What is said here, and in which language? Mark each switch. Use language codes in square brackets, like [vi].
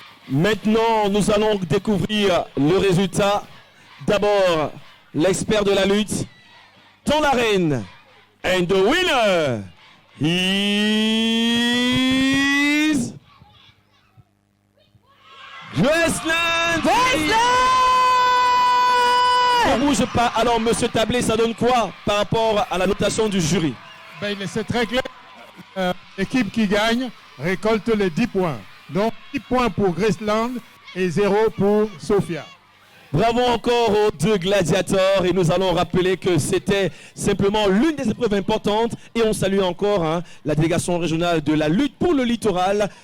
[fr] Maintenant, nous allons découvrir le résultat. D'abord, l'expert de la lutte dans l'arène. [en] And the winner is Graceland. [fr] Ne bouge pas. Alors, monsieur Tablé, ça donne quoi par rapport à la notation du jury? Ben, c'est très clair. L'équipe qui gagne récolte les 10 points. Donc 10 points pour Graceland et 0 pour Sophia. Bravo encore aux deux gladiateurs et nous allons rappeler que c'était simplement l'une des épreuves importantes et on salue encore la délégation régionale de la lutte pour le littoral.